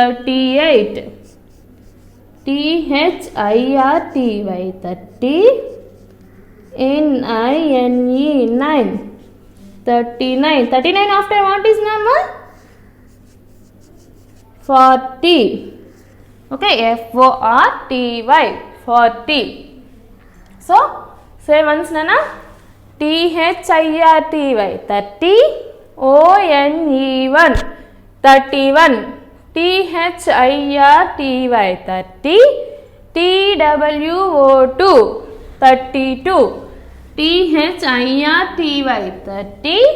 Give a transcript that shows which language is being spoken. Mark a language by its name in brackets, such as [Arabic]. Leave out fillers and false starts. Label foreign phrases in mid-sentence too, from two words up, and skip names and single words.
[English] 38, THIRTY 30, N-I-N-E, 9. 39. 39 after what is number? 40. Okay, F-O-R-T-Y, 40. So, say once Nana. T-H-I-R-T-Y, 30. O-N-E-1, 31. T-H-I-R-T-Y, 30. T-W-O-2, 32. T-H-I-R-T-Y, 30.